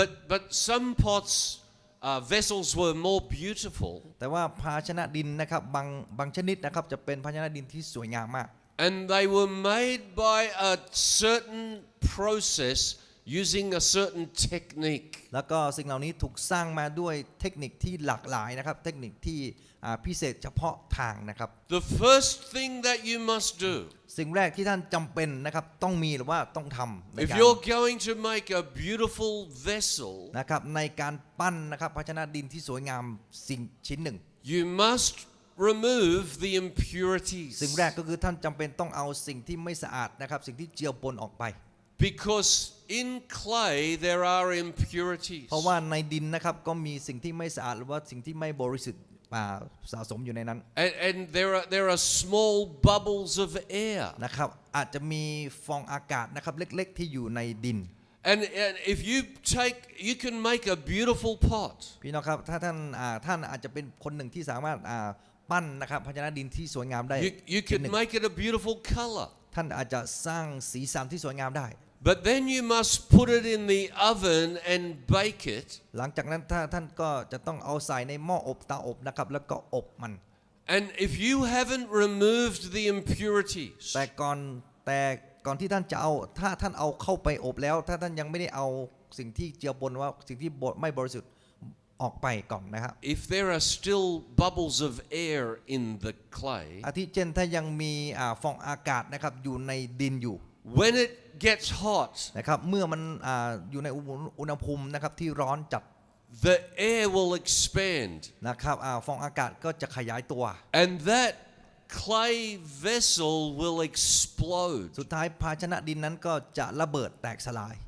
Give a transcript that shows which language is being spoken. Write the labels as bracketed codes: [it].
[en] But some pots, vessels were more beautiful. [th] แต่ว่าภาชนะดินนะครับบางชนิดนะครับจะเป็นภาชนะดินที่สวยงามมาก [en] And they were made by a certain process using a certain technique. [th] แล้วก็สิ่งเหล่านี้ถูกสร้างมาด้วยเทคนิคที่หลากหลายนะครับเทคนิคที่พิเศษเฉพาะทางนะครับ [en] The first thing that you must do, [th] สิ่งแรกที่ท่านจำเป็นนะครับต้องมีหรือว่าต้องทำใน [en] if [th] การ [en] you're going to make a beautiful vessel, [th] นะครับในการปั้นนะครับภาชนะดินที่สวยงามสิ่งชิ้นหนึ่ง [en] you must remove the impurities. [th] สิ่งแรกก็คือท่านจำเป็นต้องเอาสิ่งที่ไม่สะอาดนะครับสิ่งที่เจือปนออกไป [en] Because in clay there are impurities. [th] เพราะว่าในดินนะครับก็มีสิ่งที่ไม่สะอาดหรือว่าสิ่งที่ไม่บริสุทธิ์สะสมอยู่ในนั้น [en] And there are small bubbles of air. [th] นะครับอาจจะมีฟองอากาศนะครับเล็กๆที่อยู่ในดิน [en] And if you can make a beautiful pot. [th] พี่น้องครับถ้าท่านอาจจะเป็นคนหนึ่งที่สามารถปั้นนะครับภาชนะดินที่สวยงามได้ [en] You can make it a beautiful color. [th] ท่านอาจจะสร้างสีสันที่สวยงามได้ [en] But then you must put it in the oven and bake it. [th] หลังจากนั้นท่านก็จะต้องเอาใส่ในหม้ออบเตาอบนะครับแล้วก็อบมัน [en] And if you haven't removed the impurities, [th] แต่ก่อนที่ท่านจะเอาถ้าท่านเอาเข้าไปอบแล้ว ถ้าท่านยังไม่ได้เอาสิ่งที่เจือปนว่าสิ่งที่ไม่บริสุทธิ์ออกไปก่อนนะครับ [en] if there are still bubbles of air in the clay, [th] อาทิเช่นถ้ายังมีฟองอากาศนะครับอยู่ในดินอยู่ [en] when it gets hot, [th] นะครับเมื่อมันอยู่ในอุณหภูมินะครับที่ร้อนจัด [en] the air will expand. [th] นะครับฟองอากาศก็จะขยายตัว [en] And that clay vessel will explode, [th] สุดท้ายภาชนะดินนั้นก็จะระเบิดแตกสลาย